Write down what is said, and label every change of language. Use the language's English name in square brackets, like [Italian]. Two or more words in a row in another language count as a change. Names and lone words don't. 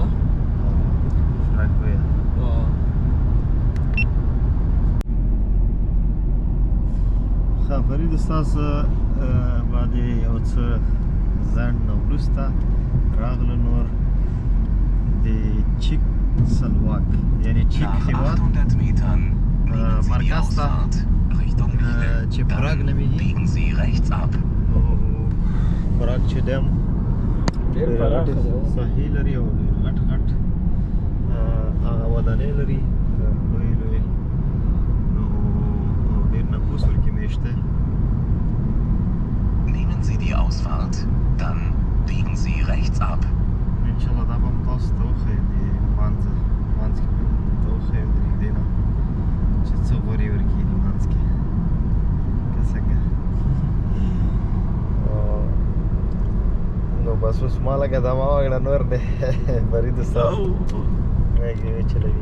[Pashto] فراق ویل فرید ستاسو باندې یو څه ځنډ نه وروسته راغله نور د چیک سلواک یعنی چیک هیواد مرکز ته چې پراګ نومیږي پراګ چې ډېر ساحې لري او غټ غټ ودانۍ لري لوی لوی نو ډېر نفوس ورکې میشته. [German] Nehmen Sie die Ausfahrt, dann biegen Sie rechts ab. [Pashto] انشاءالله دا به تاسو ته وښیم د منځ کې به ته وښیم د نږدې نه چې څه غورې ورکړي د منځ کې که څنګه نو بس اوس ما لکه دا ما وکړه نور دی فرید استاد هغې وچلوي